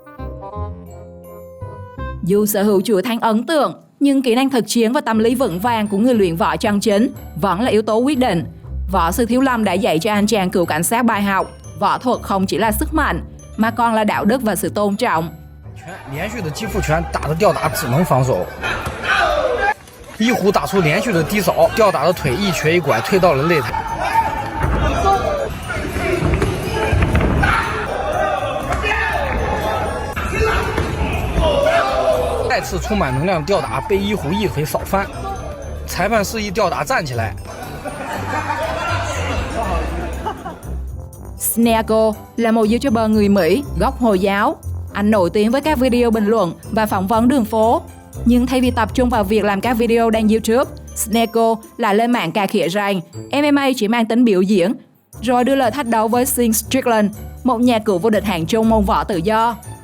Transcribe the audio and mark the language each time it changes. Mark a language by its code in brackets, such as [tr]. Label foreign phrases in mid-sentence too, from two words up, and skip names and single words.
[vi] Dù sở hữu chuỗi thắng ấn tượng, nhưng kỹ năng thực chiến và tâm lý vững vàng của người luyện võ chân chính vẫn là yếu tố quyết định. Võ sư Thiếu Lâm đã dạy cho anh chàng cựu cảnh sát bài học, võ thuật không chỉ là sức mạnh, mà còn là đạo đức và sự tôn trọng. [zh] 连续的击负拳打的吊打只能防守，一虎打出连续的低扫，吊打的腿一瘸一拐推到了擂台。再次充满能量的吊打被一虎一腿扫翻，裁判示意吊打站起来。 [vi] Sneko là một YouTuber người Mỹ gốc Hồi giáo. Anh nổi tiếng với các video bình luận và phỏng vấn đường phố. Nhưng thay vì tập trung vào việc làm các video đăng YouTube, Sneko lại lên mạng cà khịa rằng MMA chỉ mang tính biểu diễn, rồi đưa lời thách đấu với Sean Strickland, một nhà cựu vô địch hạng trung môn võ tự do.